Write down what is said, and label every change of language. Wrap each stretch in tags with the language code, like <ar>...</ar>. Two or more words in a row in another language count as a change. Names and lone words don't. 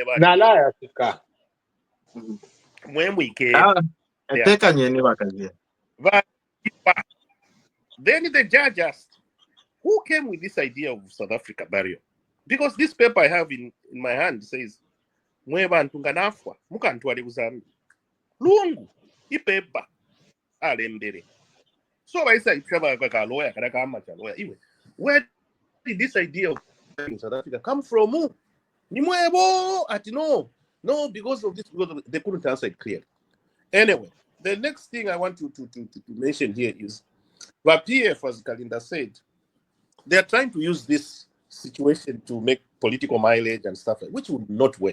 <en>When we came. Then the judge asked, who came with this idea of South Africa burial? Because this paper I have in my hand says,</en> <bem>Lungu, ipepa, alembere.</bem> <en>So I say, Trevor, like a lawyer, where did this idea of in South Africa come from? No, because of this, they couldn't answer it clearly. Anyway, the next thing I want to mention here is that PF, as Kalinda said, they are trying to use this situation to make political mileage and stuff, which would not work.</en>